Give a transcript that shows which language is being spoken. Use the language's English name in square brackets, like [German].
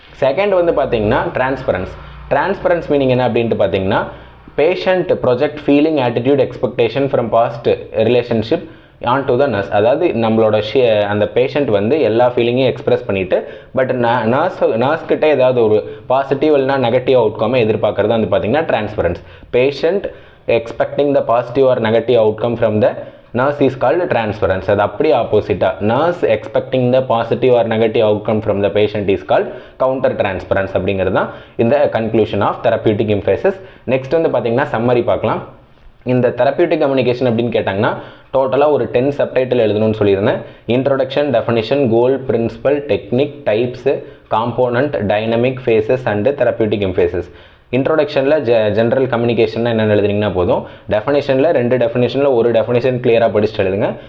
[English] second [Tamil] வந்து பார்த்தீங்கன்னா [English] Transference. Transference meaning [Tamil] என்ன அப்படின்ட்டு பார்த்தீங்கன்னா [English] Patient project feeling, attitude, expectation from past relationship on to the nurse. [Tamil] அதாவது நம்மளோட அந்த பேஷண்ட் வந்து எல்லா ஃபீலிங்கையும் எக்ஸ்பிரஸ் பண்ணிவிட்டு பட் நர்ஸ்கிட்ட ஏதாவது ஒரு பாசிட்டிவ் இல்லைனா நெகட்டிவ் அவுட்கம்மை எதிர்பார்க்குறது வந்து பார்த்தீங்கன்னா transparence. [English] Patient expecting the positive or negative outcome from the nurse is called transference. [Tamil] அது அப்படியே ஆப்போசிட்டா [English] nurse expecting the positive or negative outcome from the patient is called counter transference. [Tamil] அப்படிங்கிறது தான் இந்த [English] conclusion of therapeutic emphasis. [Tamil] Next வந்து பார்த்தீங்கன்னா summary பார்க்கலாம். இந்த தெரப்பியூட்டிக் கம்யூனிகேஷன் அப்படின்னு கேட்டாங்கன்னா டோட்டலாக ஒரு 10 சப்டைட்டில் எழுதணும்னு சொல்லியிருந்தேன். [English] Introduction, definition, goal, principle, technique, types, component, dynamic, phases and therapeutic emphases. [Tamil] இன்ட்ரோடக்ஷனில் general communication என்னென்னு எழுதுனீங்கன்னா போதும். டெஃபினேஷனில் 2 டெஃபினேஷனில் ஒரு டெஃபினேஷன் கிளியராக படிச்சுட்டு எழுதுங்க.